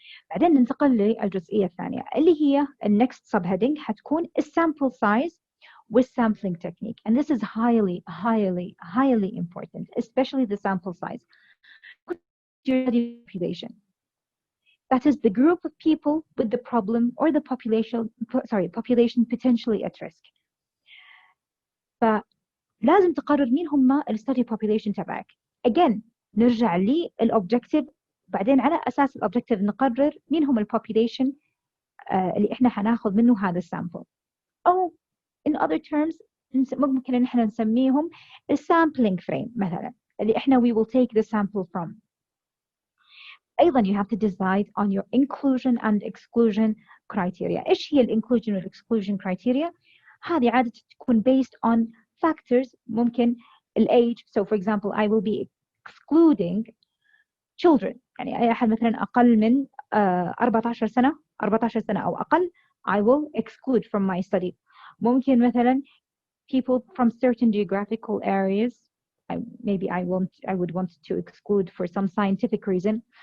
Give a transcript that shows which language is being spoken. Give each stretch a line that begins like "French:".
Arabic: بعدين ننتقل للجزئية الثانية اللي هي
English: next subheading حتكون sample size with sampling technique, and this is highly important, especially the sample size. Population. That is the group of people with the problem or the population potentially at risk.
Arabic: فلازم تقرر مين هم الstudy population تبعك. Again نرجع للobjective، بعدين على أساس الobjective نقرر مين هم population اللي إحنا حناخذ منه هذا السامبل. أو in other terms ممكن إن إحنا نسميهم sampling frame مثلا اللي إحنا
English: we will take the sample from. أيضا you have to decide on your inclusion and exclusion criteria. إيش هي inclusion and exclusion criteria؟
Arabic: هذه عادة تكون
English: based on factors.
Arabic: ممكن age.
English: So for example I will be excluding children.
Arabic: يعني أي أحد مثلا أقل من 14 سنة أو أقل
English: I will exclude from my study. ممكن مثلا people from certain geographical areas maybe I would want to exclude for some scientific reason.